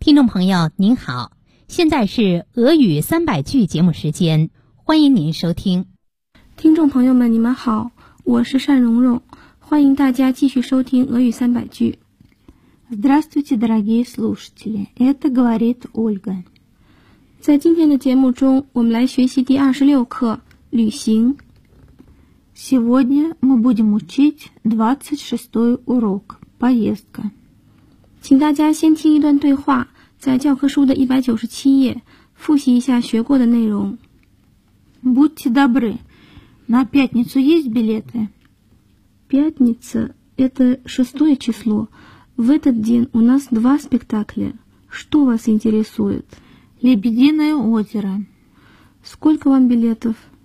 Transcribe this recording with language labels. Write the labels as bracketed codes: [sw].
[zh] 朋友您好，现在是俄语三百句节目时间，欢迎您收听。听众朋友们你们好，我是单蓉蓉，欢迎大家继续收听俄语三百句。 [ru] Здравствуйте, дорогие слушатели. Это говорит Ольга. [zh] 在今天的节目中，我们来学习第26课《旅行》。 [ru] Сегодня мы будем учить 26-й урок «Поездка». [zh] 请大家先听一段对话，在教科书的197页，复习一下学过的内容。 [ru] Будьте добры, на пятницу есть билеты? Пятница – это 6-е число. В этот день у нас 2 спектакля. Что вас интересует? Лебединое озеро. Сколько вам билетов?